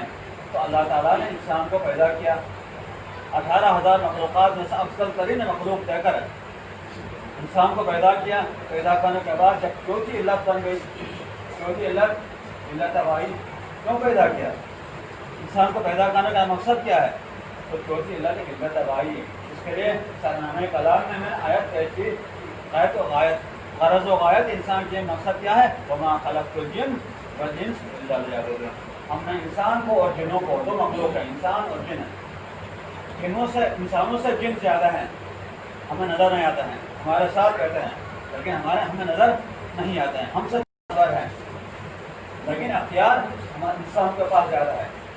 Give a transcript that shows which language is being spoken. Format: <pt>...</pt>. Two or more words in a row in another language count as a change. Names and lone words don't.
<ur>تو اللہ تعالیٰ نے انسان کو پیدا کیا 18,000 مخلوقات میں سے افضل ترین مخلوق دے کر انسان کو پیدا کیا۔ پیدا کرنے کے بعد جب چوتھی علت بن گئی، چوتھی علت غائی، کیوں پیدا کیا؟ انسان کو پیدا کرنے کا مقصد کیا ہے؟ تو چوتھی علت غائی ہے۔ اس کے لیے سرنامہ کلام میں میں آیت کہتی، غایت و غایت، غرض و غایت انسان کے مقصد کیا ہے؟</ur> <ar>وما خلقت الجن والانس الا لیعبدون۔</ar> <ur>ہم نے انسان کو اور جنوں کو، 2 مخلوق ہیں، انسان اور جن۔ انسانوں سے جن زیادہ ہیں، ہمیں نظر نہیں آتے ہیں، ہمارے ساتھ رہتے ہیں لیکن ہمیں نظر نہیں آتے ہیں، ہم سے خبر ہیں لیکن اختیار ہمارے انسان کے پاس زیادہ ہے۔</ur>